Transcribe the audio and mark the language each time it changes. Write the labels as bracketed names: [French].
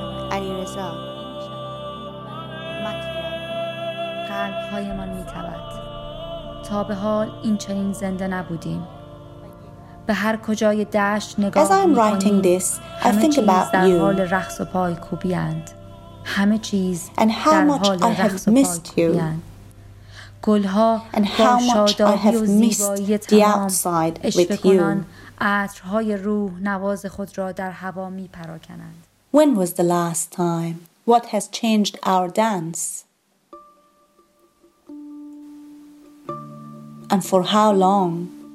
[Persian] Ali Reza, Matia, قلب‌هایمان می‌تپد. تا به حال این چنین زنده نبودیم. به هر کجای دشت نگاه می‌کنیم. [English] As I'm writing this, I think about you. [Persian] همه چیز در حال رقص و پای کوبی‌اند. همه چیز در حال رقص و پای کوبی‌اند. گل‌ها با شادابی و زیبایی تمام اشبه کنند. عطرهای روح نواز خود را در هوا می پراکنند. [English] When was the last time? What has changed our dance? And for how long?